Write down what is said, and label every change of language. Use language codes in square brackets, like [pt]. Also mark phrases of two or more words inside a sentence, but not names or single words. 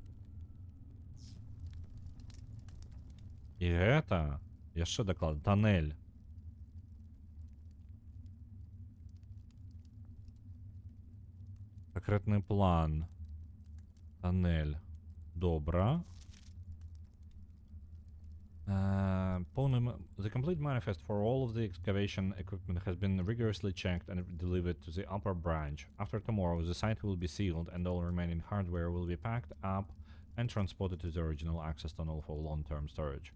[be] І гэта яшчэ дакладна. Тоннель. Секретный план. Тоннель. Добра. [en] The complete manifest for all of the excavation equipment has been rigorously checked and delivered to the upper branch. After tomorrow, the site will be sealed and all remaining hardware will be packed up and transported to the original access tunnel for long-term storage.